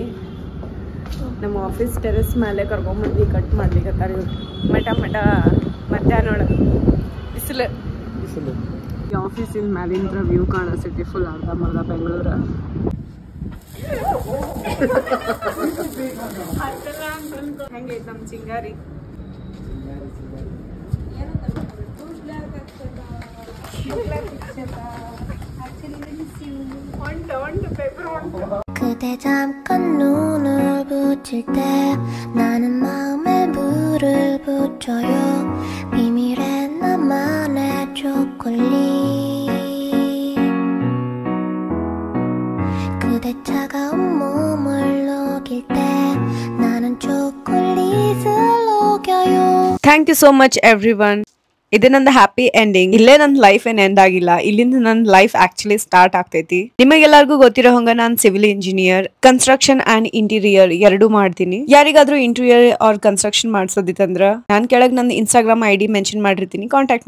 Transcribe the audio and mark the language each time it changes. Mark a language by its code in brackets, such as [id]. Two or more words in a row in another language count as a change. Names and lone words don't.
[kn] ನಮ್ಮ [en] office terrace [kn] ಮೇಲೆ ಕರ್ಕೊಂಬಂದು ಕಟ್ ಮಾಡ್ಲಿಕ್ಕತ್ತಾರೆ ಇವ್ರು. ಮಠ ಮಧ್ಯಾಹ್ನ ಬಿಸಿಲು. ಈ ಆಫೀಸಿನ ಮ್ಯಾಲಿಂದ ವ್ಯೂ ಕಾಣಿಸ್ತೈತಿ ಫುಲ್ ಅರ್ಧಂಬರ್ಧ ಬೆಂಗಳೂರು. ಹೆಂಗೈತೆ ನಮ್ಮ ಚಿಂಗಾರಿ? [ko] 그대 잠깐 눈을 붙일 때 나는 마음에 불을 붙여요. 비밀의 나만의 초콜릿. 그대 차가운 몸을 녹일 때 나는 초콜릿을 녹여요. [en] Thank you so much everyone. [kn] ಇದು ನಂದು [en] happy ending. [kn] ಇಲ್ಲೇ ನನ್ನ ಲೈಫ್ ಏನ್ ಎಂಡ್ ಆಗಿಲ್ಲ, ಇಲ್ಲಿಂದ ನನ್ನ [en] life actually start [kn] ಆಗ್ತೈತಿ. ನಿಮಗೆಲ್ಲರಿಗೂ ಗೊತ್ತಿರೋ ಹಂಗ ನಾನು [en] civil engineer, construction and interior [kn] ಎರಡೂ ಮಾಡ್ತೀನಿ. ಯಾರಿಗಾದ್ರೂ [en] interior or construction [kn] ಮಾಡ್ಸೋದಿತ್ತಂದ್ರ ನಾನು ಕೆಳಗೆ ನನ್ನ [en] Instagram ID mention [kn] ಮಾಡಿರ್ತೀನಿ, ಕಾಂಟ್ಯಾಕ್ಟ್ ಮಾಡ್ರಿ.